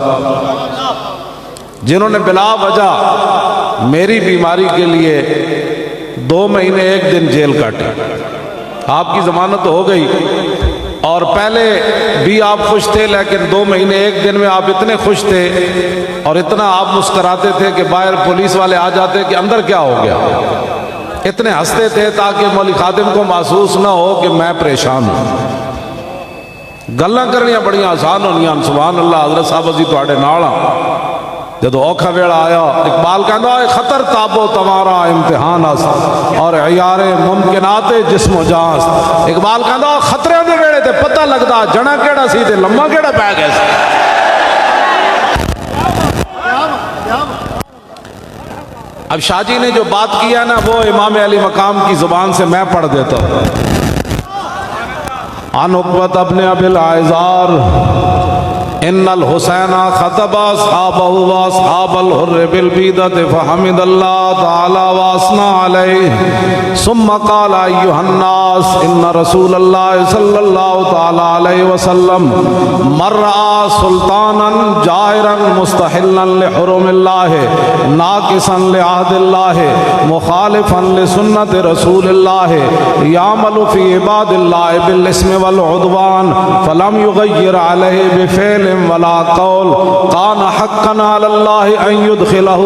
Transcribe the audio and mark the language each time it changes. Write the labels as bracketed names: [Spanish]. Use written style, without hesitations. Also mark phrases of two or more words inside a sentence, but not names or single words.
[Urdu] صاحب جنہوں نے بلا وجہ میری بیماری کے لیے 2 مہینے 1 دن جیل کاٹی آپ کی ضمانت ہو گئی اور پہلے بھی آپ خوش تھے لیکن 2 مہینے 1 دن میں آپ اتنے خوش تھے اور اتنا آپ مسکراتے تھے کہ باہر پولیس والے آ جاتے کہ اندر کیا ہو گیا اتنے ہنستے تھے تاکہ مولی خادم کو محسوس نہ ہو کہ میں پریشان ہوں [Punjabi] گلاں کرنیاں بڑیاں آسان ہونیاں سبحان اللہ حضرت صاحب اسی تواڈے نال جدو اوکھا ویڑا آیا اقبال کہندا ہے [Persian] خطر تابو تمہارا امتحان است اور عیار ممکنات جسم و جان است [Punjabi] اقبال کہندا خطرے دے ویڑے تے پتہ لگدا جنا کیڑا سی تے لمبا کیڑا پے گیا سی [Urdu] اب شاہ جی نے جو بات کیا نا وہ امام علی مقام کی زبان سے میں پڑھ دیتا ہوں [Arabic] عن عقبۃ ابن ابی العیزار ان الحسین خطب اصحابہ واصحاب الحر بالبیدۃ فحمد اللہ تعالی واثنى علیہ ثم قال ایھا الناس ان رسول اللہ صلی اللہ تعالی علیہ وسلم مر سلطانا جائرا مستحلا لحرم اللہ ناقصا لعہد اللہ مخالفا لسنت رسول اللہ یعمل فی عباد اللہ بالاسم والعدوان فلم یغیر علیہ بفعل ولا قول كان حقا على الله ان يدخله